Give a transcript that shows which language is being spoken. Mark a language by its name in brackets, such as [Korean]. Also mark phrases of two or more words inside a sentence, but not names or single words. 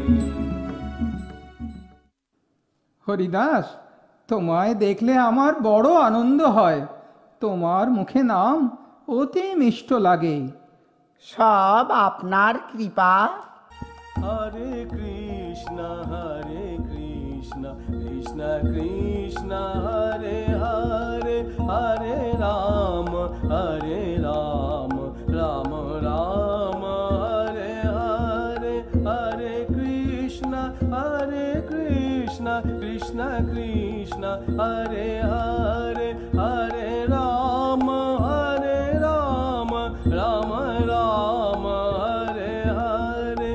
[Bangla] হরিদাস, তোমায় দেখলে আমার বড় আনন্দ হয়। তোমার মুখে নাম অতি মিষ্ট লাগে। সব আপনার কৃপা। হরে কৃষ্ণ কৃষ্ণ কৃষ্ণ হরে হরে, হরে রাম রাম রাম হরে হরে। হরে কৃষ্ণ কৃষ্ণ কৃষ্ণ হরে হরে, হরে রাম রাম রাম হরে হরে।